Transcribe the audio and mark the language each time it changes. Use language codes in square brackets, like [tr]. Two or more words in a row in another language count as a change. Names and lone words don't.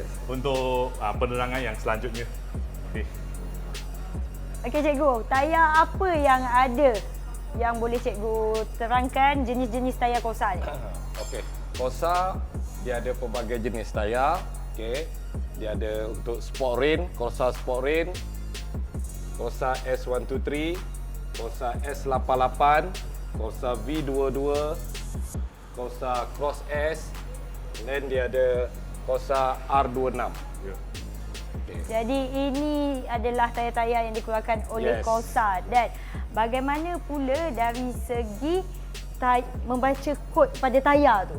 [ms] untuk penerangan yang selanjutnya. Okey. Okey cikgu, tayar apa yang ada yang boleh cikgu terangkan jenis-jenis tayar Corsa ni? Okey. Corsa dia ada pelbagai jenis tayar. Okey. Dia ada untuk sport rain, Corsa Sport Rain, Corsa S123, Corsa S88, Corsa V22, Corsa Cross S, dan dia ada Corsa R26. Ya. Okay. Jadi ini adalah tayar-tayar yang dikeluarkan oleh Yes. Corsa. Dan bagaimana pula dari segi membaca kod pada tayar tu?